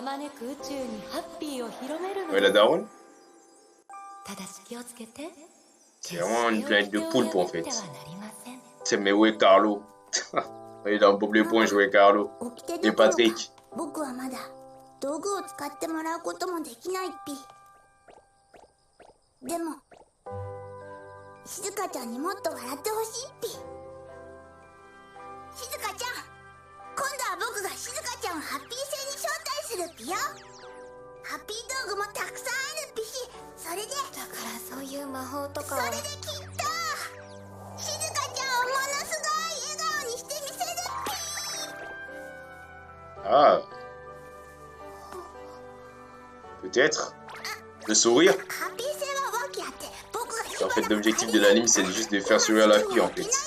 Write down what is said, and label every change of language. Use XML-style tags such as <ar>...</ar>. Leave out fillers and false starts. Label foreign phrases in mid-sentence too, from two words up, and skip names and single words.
<fr>Ouais, la daronne? C'est vraiment une planète de poulpe en fait. C'est mais où est Carlo? Il est dans Bob l'éponge, où est Carlo? Et Patrick.</fr> <ja>僕はまだ道具を使ってもらうこともできないっぴ。でも静香ちゃんにもっと笑ってほしいっぴ。静香ちゃん、今度は僕が静香ちゃんをハッピー星に招待するっぴよ。ハッピー道具もたくさんあるっぴし、それでだからそういう魔法とかそれできっと静香ちゃんをものすごい笑顔にしてみせるっぴ。</ja> <fr>Ah, peut-être. Le sourire. En fait, l'objectif de l'anime, c'est juste de faire sourire la fille, en fait.</fr>